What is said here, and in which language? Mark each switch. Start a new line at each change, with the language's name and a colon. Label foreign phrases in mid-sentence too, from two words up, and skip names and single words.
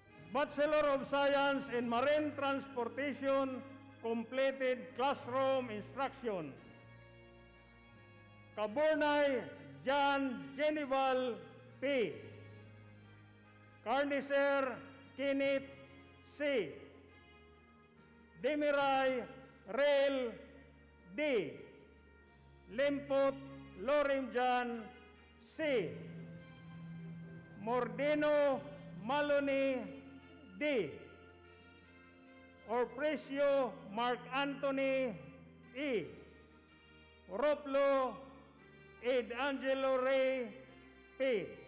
English: Bachelor of Science in Marine Transportation, completed classroom instruction. Kaburnay John Genival P. Carnicer Kenneth C. Demiray Rail D. Limpot Lorimjan C. Mordeno Maloney D. Orprecio Mark Anthony E. Roplo Ed Angelo Ray P.